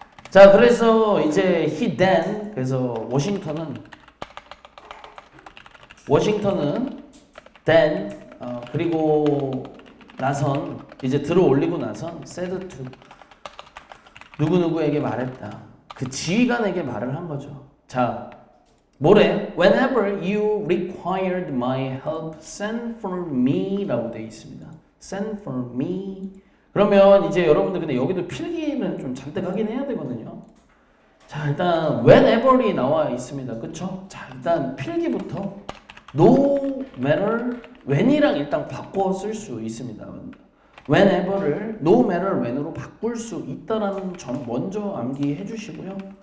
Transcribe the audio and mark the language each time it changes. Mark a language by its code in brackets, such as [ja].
[ko] 자, 그래서 이제 [en] he then [ko] 그래서 워싱턴은 then 그리고 나선 이제 들어 올리고 나선 [en] said to [ko] 누구누구에게 말했다. 그 지휘관에게 말을 한 거죠. 자, 뭐래? [en] Whenever you required my help, send for me [ko] 라고 되어 있습니다. [en] Send for me. [ko] 그러면 이제 여러분들 근데 여기도 필기는 좀 잔뜩 하긴 해야 되거든요. 자, 일단 whenever이 나와 있습니다. 그쵸? 자, 일단 필기부터 no matter when이랑 일단 바꿔 쓸 수 있습니다. whenever를 no matter when으로 바꿀 수 있다라는 점 먼저 암기해 주시고요.